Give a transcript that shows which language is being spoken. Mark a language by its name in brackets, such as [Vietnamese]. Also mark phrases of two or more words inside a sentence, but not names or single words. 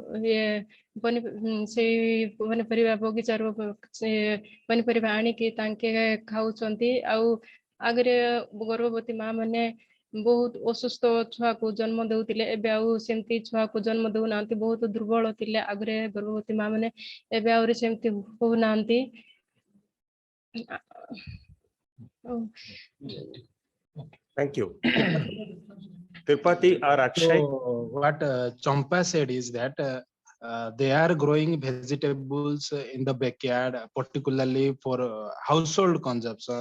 [Odia] ସେଇ ପନିପରିବା ବଗିଚାରୁ ସେ ପନିପରିବା ଆଣିକି ତାଙ୍କେ ଖାଉଛନ୍ତି ଆଉ ଆଗରେ ଗର୍ଭବତୀ ମା ମାନେ ବହୁତ ଅସୁସ୍ଥ ଛୁଆକୁ ଜନ୍ମ ଦଉଥିଲେ ଏବେ ଆଉ ସେମିତି ଛୁଆକୁ ଜନ୍ମ ଦଉନାହାନ୍ତି ବହୁତ ଦୁର୍ବଳ ଥିଲେ ଆଗରେ ଗର୍ଭବତୀ ମା ମାନେ ଏବେ ଆହୁରି ସେମିତି ହଉନାହାନ୍ତି [English] Thank you. Tripathi or Akshay? So what Champa said is that they are growing vegetables in the backyard, particularly for household consumption.